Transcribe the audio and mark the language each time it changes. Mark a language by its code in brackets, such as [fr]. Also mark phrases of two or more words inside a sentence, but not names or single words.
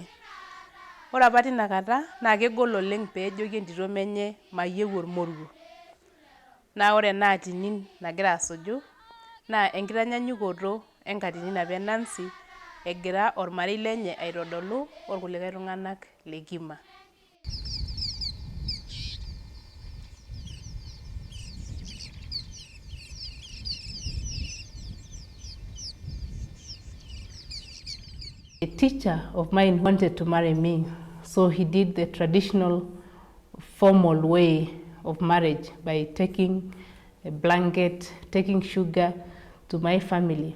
[mas] Ore apa tina kata naa kegol oleng peejoki entito menye mayieu ormoruo. Naa ore ena atinin nagira asuju naa enkitanyanyukoto enkatinin apa e Nancy egira ormarei lenye aitodolu orkulikae tung'anak le Kima. [en] A teacher of mine wanted to marry me, so he did the traditional formal way of marriage by taking a blanket, taking sugar to my family.